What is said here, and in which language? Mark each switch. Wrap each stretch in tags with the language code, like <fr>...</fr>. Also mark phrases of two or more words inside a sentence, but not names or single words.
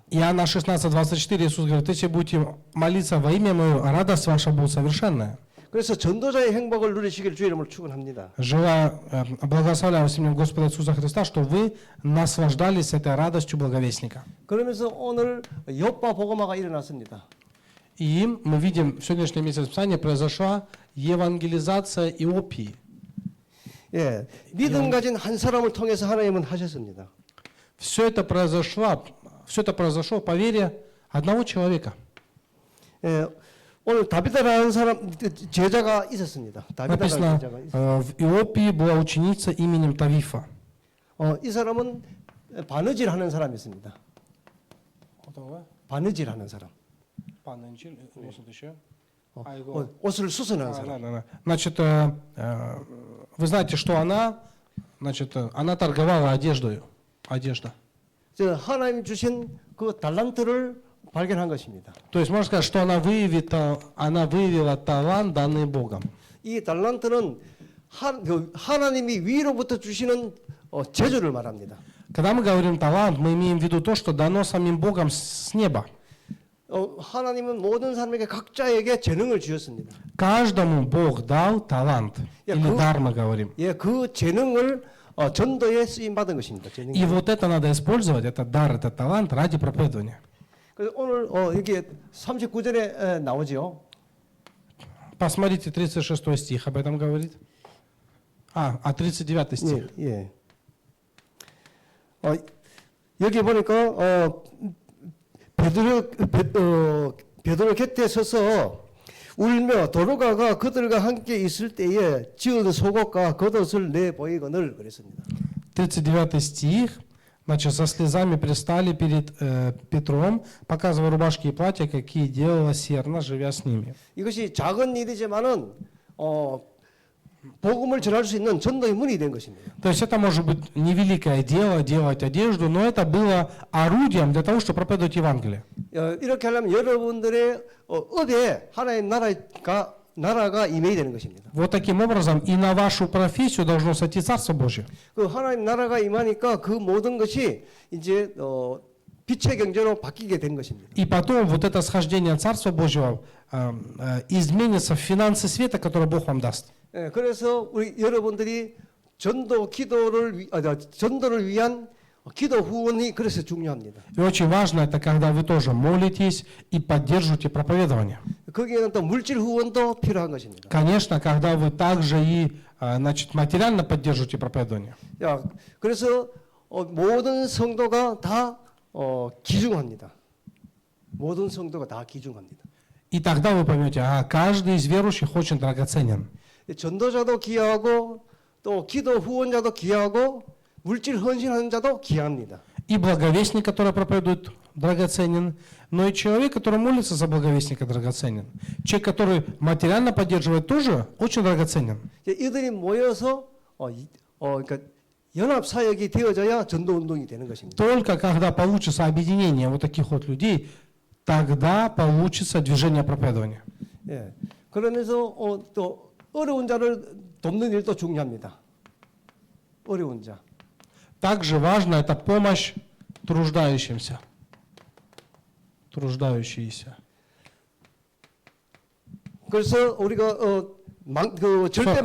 <ru>Иоанна 16:24 Иисус говорит, если будете молиться во имя Мое, радость ваша будет совершенная.</ru> <ko>그래서 전도자의 행복을 누리시기를 주의 이름으로 축원합니다.</ko> <ru>Желаю, благословляю в имя Господа Иисуса Христа, что вы наслаждались этой радостью благовестника.</ru> <ko>그러면서 오늘 욥과 보고마가 일어났습니다.</ko> <ru>И мы видим, в сегодняшнем месяце Писания произошла евангелизация Иопии.</ru> <ko>예, 믿음 가진 한 사람을 통해서 하나님은 하셨습니다.</ko> <ru>Все это произошло по вере одного человека.</ru> <ko>예, 오늘 다비다라는 사람 제자가 있었습니다. 다비다라는</ko> <ru>Написано,</ru> <ko>제자가 있었습니다.</ko> <ru>в Иопии была ученица именем Тавифа.</ru> <ko>이 사람은 바느질하는 사람이었습니다. 바느질하는 사람. 옷을 수선하는 사람.</ko> <ru>Значит, вы знаете, что она торговала одеждой. Одежда.</ru> <ko>저 하나님 주신 그 달란트를 발견한 것입니다.</ko> <ru>То есть можно сказать, что она выявила талант, данный Богом.</ru> <ko>이 달란트는 하나님이 위로부터 주시는 재주를 말합니다.</ko> <ru>Когда мы говорим талант, мы имеем в виду то, что дано самим Богом с неба.</ru> <ko>하나님은 모든 사람에게 각자에게 재능을 주셨습니다.</ko> <ru>Каждому Бог дал талант. Или дар мы говорим.</ru> <ko>예, 그 재능을 전도에 쓰임 받은 것입니다.</ko> <ru>И вот это надо использовать, этот дар, этот талант ради проповедования.</ru> <ko>그래서 오늘 여기 39절에 나오죠.</ko> <ru>Посмотрите, 36 стих об этом говорит. 39 стих.</ru> <ko>예. 여기 보니까 베드로 곁에 서서 울며 도로가가 그들과 함께 있을 때에 지은 속옷과 겉옷을 내보이거늘 그랬습니다.</ko> <ru>39 стих. Значит, со слезами пристали перед Петром, показывая рубашки и платья, какие делала Серна, живя с ними.</ru> <ko>이것이 작은 일이지만은 복음을 전할 수 있는 전도의 문이 된 것입니다.</ko> <ru>То есть это может быть невеликое дело, делать одежду, но это было орудием для того, чтобы проповедовать Евангелие.</ru> <ko>이렇게 하려면 여러분들의 업에 하나님 나라가 임해야 되는 것입니다.</ko> <ru>Вот таким образом и на вашу профессию должно сойти Царство Божье.</ru> <ko>그 하나님 나라가 임하니까 그 모든 것이 이제 빛의 경제로 바뀌게 된 것입니다.</ko> <ru>И потом вот это схождение Царства Божьего изменится в финансы света, которые Бог вам даст.</ru> <ko>예, 그래서 우리 여러분들이 전도를 위한 기도 후원이 그래서 중요합니다.</ko> <ru>И очень важно это, когда вы тоже молитесь и поддерживаете проповедование.</ru> <ko>거기에는 또 물질 후원도 필요한 것입니다.</ko> <ru>Конечно, когда вы также и материально поддерживаете проповедование.</ru> <ko>야, 그래서 모든 성도가 다 기중합니다. 모든 성도가 다 기중합니다.</ko> <ru>И тогда вы поймете, каждый из верующих очень драгоценен.</ru> <ko>전도자도 귀하고 또 기도 후원자도 귀하고 물질 헌신하는 자도 귀합니다.</ko> <ru>И благовестник, который проповедует, драгоценен, но и человек, который молится за благовестника, драгоценен. Человек, который материально поддерживает, тоже очень драгоценен.</ru> <ko>이들이 모여서 그러니까 연합 사역이 되어져야 전도 운동이 되는 것입니다.</ko> <ru>Только когда получится объединение вот таких вот людей, тогда получится движение проповедования.</ru> <ko>예. 그러면서 또 어려운 자를 돕는 일도 중요합니다. 어려운 자.</ko> <ru>Также важно это помощь труждающимся. Труждающиеся.</ru> <ko>그래서 우리가 절대</ko>